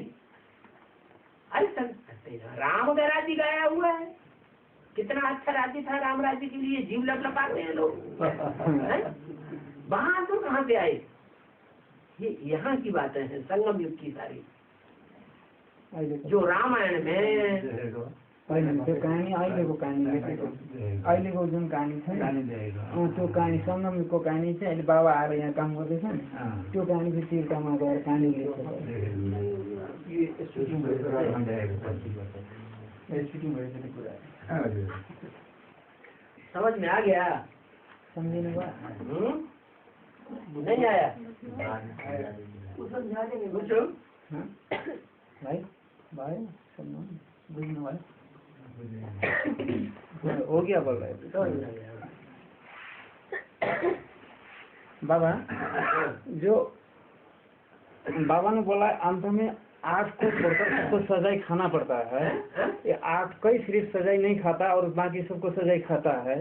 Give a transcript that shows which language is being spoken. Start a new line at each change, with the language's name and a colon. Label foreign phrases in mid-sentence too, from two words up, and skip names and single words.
Hindi: अरे राम का राज्य गाया हुआ है, कितना अच्छा राज्य था राम राज्य के लिए, जीव लपलपाते हैं लोग। वहां तो कहाँ से आए? ये यहाँ की बातें हैं, संगम युग की सारी। जो रामायण में
Nepali: त्यो कहानी अहिलेको अहिलेको जुन कहानी छ नि, त्यो कहानी संगम युगको कहानी चाहिँ अहिले बाबा आएर यहाँ काम गर्दैछन्। त्यो कहानी चाहिँ तिर्कामा गएर कहानी लेख्छ।
Hindi: समझ में आ गया?
Nepali: समझिनु भयो?
Hindi: नहीं आया? पूछो
Nepali: भाइ भयो बुझ्नु भयो?
Hindi: हो गया बोल रहे बाबा। जो बाबा ने बोला अंत में 8 को छोड़कर सबको सजाई खाना पड़ता है। ये 8 कई सिर्फ सजाई नहीं खाता और बाकी सबको सजाई खाता है।